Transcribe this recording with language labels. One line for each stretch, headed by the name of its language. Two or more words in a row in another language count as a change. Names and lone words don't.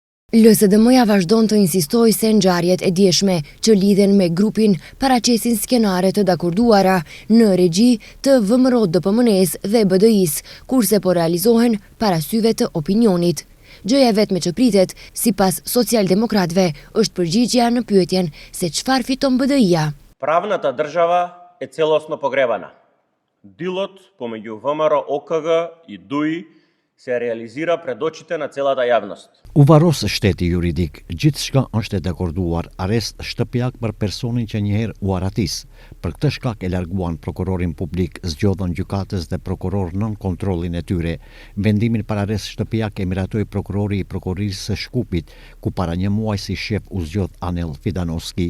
Albanian: LSDM-ja vazhdon të insistojë se ngjarjet e dieshme që lidhen me grupin paraqesin skenare të dakorduara në regji të VMRO-DPM-s dhe BDI-s, kurse po realizohen para syve të opinionit. Gjëja vetme që pritet, sipas socialdemokratëve, është përgjigjja në pyetjen se çfarë fiton BDI-ja.
Macedonian: Правната држава е целосно погребана. Дилот помеѓу ВМРО, ОКГ и ДУИ се реализира пред очите на целата јавност.
Albanian: U varos shteti juridik, gjithçka është e dakorduar, arrest shtëpiak për personin që njëherë u aratis. Për këtë shkak e larguan prokurorin publik, zgjodhën gjykatës dhe prokuror nën kontrollin e tyre. Vendimin për arrest shtëpiak e miratoi prokurori i prokurisë së Shkupit, ku para një muaj si shef u zgjodh Anel Fidanovski.